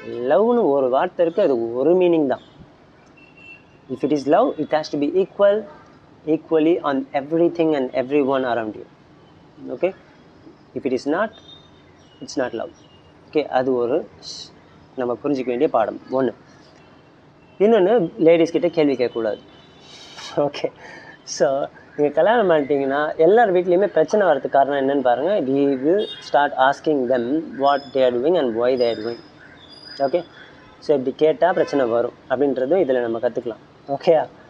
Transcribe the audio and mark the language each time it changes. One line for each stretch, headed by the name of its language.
Tamil: லவ்னு ஒரு வார்த்தை இருக்குது, அது ஒரு மீனிங் தான்.
English: If it is love, it has to be equally on everything and everyone around you. Okay, if it is not, it's not love. Okay,
Tamil: அது ஒரு நம்ம புரிஞ்சிக்க வேண்டிய பாடம் ஒன்று. இன்னொன்று, லேடிஸ் கிட்டே கேள்வி கேட்கக்கூடாது. ஓகே, ஸோ நீங்கள் கல்யாணம் பண்ணிட்டீங்கன்னா எல்லார் வீட்லேயுமே பிரச்சனை வரதுக்கு காரணம் என்னென்னு பாருங்கள்.
English: we will start asking them what they are doing and why they are doing.
Tamil: Okay, so இப்படி கேட்டால் பிரச்சனை வரும் அப்படின்றதும் இதில் நம்ம கற்றுக்கலாம். ஓகேயா?